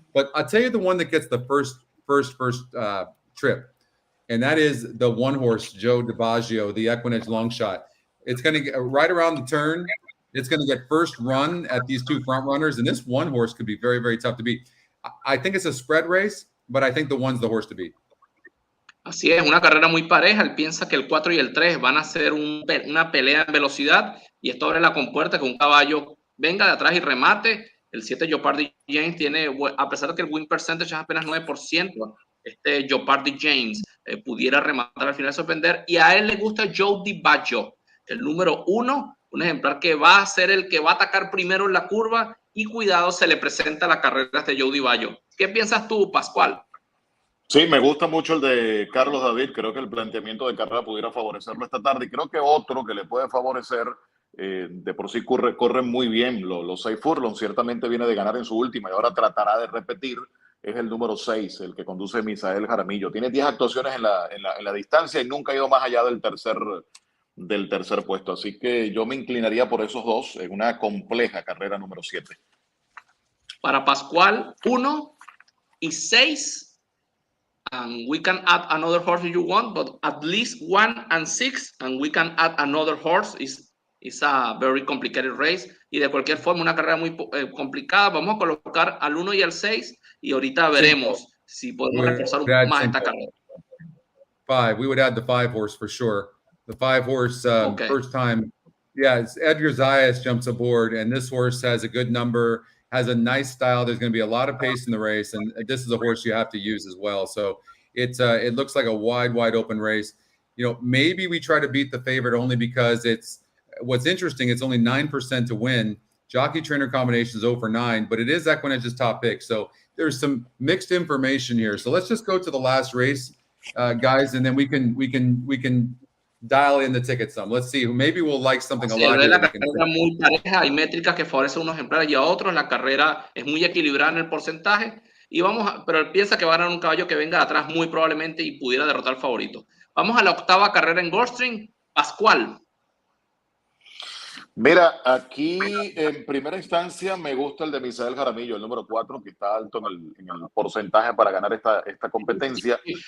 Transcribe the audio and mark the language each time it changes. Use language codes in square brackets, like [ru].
[en] But I'll tell you the one that gets the first trip, and that is the 1 horse Joe DiBaggio, the EquinEdge long shot. It's going to get right around the turn. It's going to get first run at these 2 front runners, and this 1 horse could be very, very tough to beat. I think it's a spread race, but I think the 1's the horse to beat. [es] Así es, una carrera muy pareja. Él piensa que el 4 y el 3 van a ser una pelea en velocidad, y esto abre la compuerta que un caballo venga de atrás y remate. El 7 Jeopardy James tiene, a pesar de que el win percentage es apenas 9%, este Jeopardy James pudiera rematar al final, sorprender, y a él le gusta Joe DiBaggio, el número 1, un ejemplar que va a ser el que va a atacar primero en la curva, y cuidado, se le presenta la carrera de Joe DiBaggio. ¿Qué piensas tú, Pascual? Sí, me gusta mucho el de Carlos David. Creo que el planteamiento de carrera pudiera favorecerlo esta tarde. Y creo que otro que le puede favorecer, de por sí corre muy bien. Los 6 furlongs, ciertamente viene de ganar en su última y ahora tratará de repetir. es el número 6, el que conduce Misael Jaramillo. Tiene 10 actuaciones en la distancia y nunca ha ido más allá del tercer puesto. Así que yo me inclinaría por esos dos en una compleja carrera número 7. Para Pascual, 1 y 6. [en] And we can add another horse if you want, but at least 1 and 6, and we can add another horse. It's a very complicated race. [es] Y de cualquier forma, una carrera muy complicada. Vamos a colocar al 1 y al 6 y ahorita veremos si podemos reforzar un poco más esta carrera. [en] 5. We would add the 5 horse for sure. The 5 horse, first time. Yeah, Edgar Zayas jumps aboard, and this horse has a good number, has a nice style. There's going to be a lot of pace in the race, and this is a horse you have to use as well. So it looks like a wide open race. You know, maybe we try to beat the favorite only because what's interesting. It's only 9% to win. Jockey trainer combination is 0 for 9, but it is EquinEdge's top pick. So there's some mixed information here. So let's just go to the last race, guys, and then we can dial in the ticket some. Let's see. Maybe we'll like something a lot. [es] La carrera muy pareja, hay métricas que favorecen a unos ejemplares y a otros. La carrera es muy equilibrada en el porcentaje. Y pero él piensa que va a ganar un caballo que venga de atrás muy probablemente y pudiera derrotar al favorito. Vamos a la octava carrera en Gulfstream. Pascual. Mira, aquí en primera instancia me gusta el de Misael Jaramillo, el número 4, que está alto en el porcentaje para ganar esta competencia.